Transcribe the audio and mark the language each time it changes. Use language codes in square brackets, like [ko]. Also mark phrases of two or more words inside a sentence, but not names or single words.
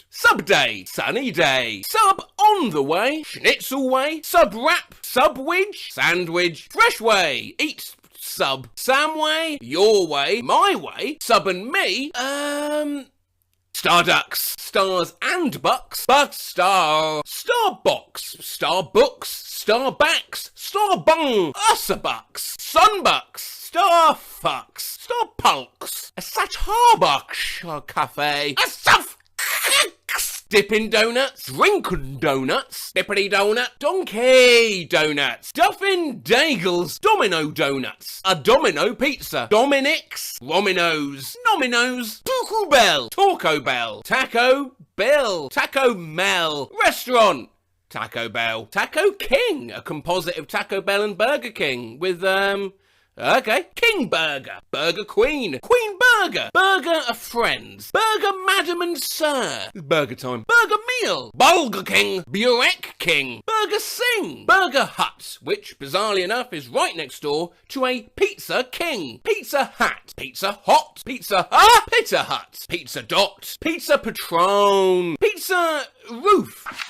[en] Sub Day, Sunny Day, Sub On the Way, Schnitzel Way, Sub Wrap, Subwidge, Sandwich, Fresh Way, Eat Sub, Samway, Your Way, My Way, Sub and Me, Starducks, Stars and Bucks, Buckstar, Starbox, Starbooks, Starbacks, Starbung, Ussabucks, Sunbucks, Starfucks, Starpulks, a Satarbucks Cafe, a Suff Dippin' Donuts, Drinkin' Donuts, Dippity Donut, Donkey Donuts, Duffin' Dagels, Domino Donuts, a Domino Pizza, Dominic's, Romino's, Nominos, Taco Bell, Taco Bell, Taco Bill, Taco Mel, Restaurant, Taco Bell, Taco King, a composite of Taco Bell and Burger King with, okay, King Burger, Burger Queen, Queen Burger, Burger of Friends, Burger Madam and Sir, Burger Time, Burger Meal, Bulger King, Burek King, Burger Sing, Burger Hut, which, bizarrely enough, is right next door to a Pizza King, Pizza Hat, Pizza Hot, Pizza Pizza Hut, Pizza Dot, Pizza Patron, Pizza Roof.